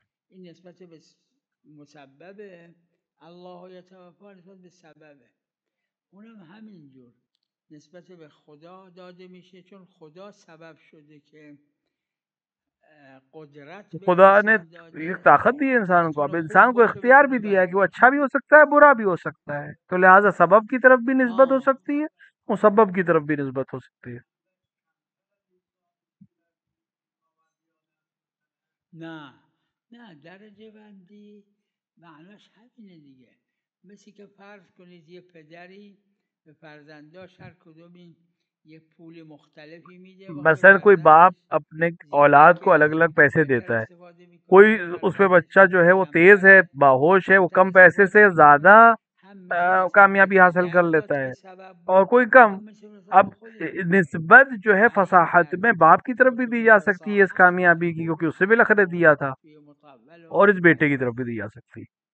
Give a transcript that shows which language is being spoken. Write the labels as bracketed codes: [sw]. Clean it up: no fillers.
[fa] این نسبت به مسببه، الله یتوفا نسبت به سببه، اونم همینجور نسبت به خدا داده میشه، چون خدا سبب شده که قدرت [ur] خدا نے ایک طاقت دی ہے انسان کو، اب انسان کو اختیار بھی دیا ہے کہ وہ اچھا بھی ہو سکتا ہے برا بھی ہو سکتا ہے، تو لہٰذا سبب کی طرف بھی نسبت ہو سکتی ہے، مسبب کی طرف بھی نسبت ہو سکتی ہے. [fa] نه درجه بندی معناش همینه دیگه. مثل که فرض کنید یه پدری به فرزنداش هر کدوم یہ پول مختلفی میده، [ur] مثلا کوئی باپ اپنے اولاد کو الگ الگ پیسے دیتا ہے، کوئی اس پہ بچہ جو ہے وہ تیز ہے، باہوش ہے، وہ کم پیسے سے زیادہ کامیابی حاصل کر لیتا ہے، اور کوئی کم. اب نسبت جو ہے فصاحت میں باپ کی طرف بھی دی جا سکتی ہے اس کامیابی کی، کیونکہ اس سے بھی لخرے دیا تھا، اور اس بیٹے کی طرف بھی دی جا سکتی.